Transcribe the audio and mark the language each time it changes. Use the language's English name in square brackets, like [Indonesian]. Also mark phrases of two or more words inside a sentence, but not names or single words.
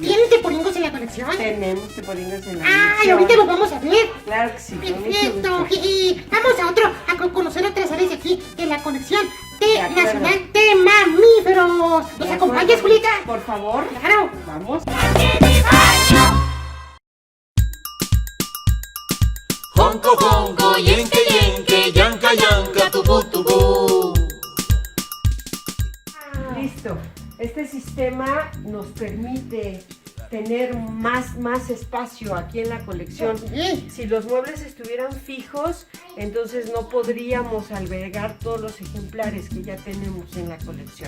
[Spanish] ¿Tienen teporingos en la colección? Tenemos teporingos en la ¡Ay, colección. ahorita los vamos a ver! Claro que sí, con mucho ¡Perfecto! gusto. Jiji. Vamos a conocer otras áreas de aquí, de la colección De acuerdo. nacional de mamíferos. ¿Nos ¿De acompañas, acuerdo? Julita? Por favor. Claro. Vamos. Honko, honko, yenke, yenke, yanka, yanka, tubu, tubu. Listo. Este sistema nos permite tener más espacio aquí en la colección. Sí. Si los muebles estuvieran fijos, entonces no podríamos albergar todos los ejemplares que ya tenemos en la colección.